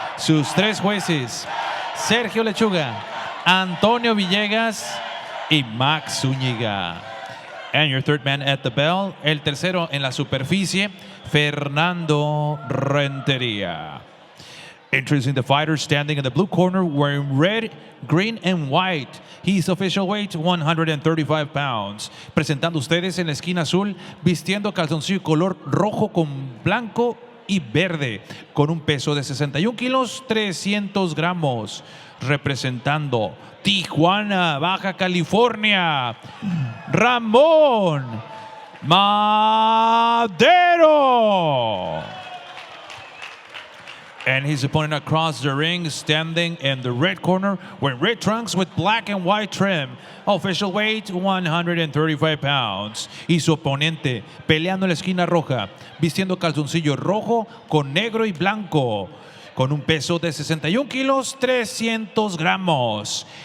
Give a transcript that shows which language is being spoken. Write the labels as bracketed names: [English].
[Spanish] Sus 3 jueces, Sergio Lechuga, Antonio Villegas y Max Zúñiga. [English] And your third man at the bell, [Spanish] el tercero en la superficie, [English] Fernando Renteria. Introducing the fighter standing in the blue corner wearing red, green, and white. His official weight, 135 pounds. [Spanish] Presentando ustedes en la esquina azul, vistiendo calzoncillo color rojo con blanco y verde, con un peso de 61 kilos, 300 gramos. Representando Tijuana, Baja California, Ramon Madero. [English] And his opponent across the ring, standing in the red corner, wearing red trunks with black and white trim. Official weight, 135 pounds. [Spanish] Y su oponente, peleando en la esquina roja, vistiendo calzoncillo rojo con negro y blanco, con un peso de 61 kilos, 300 gramos.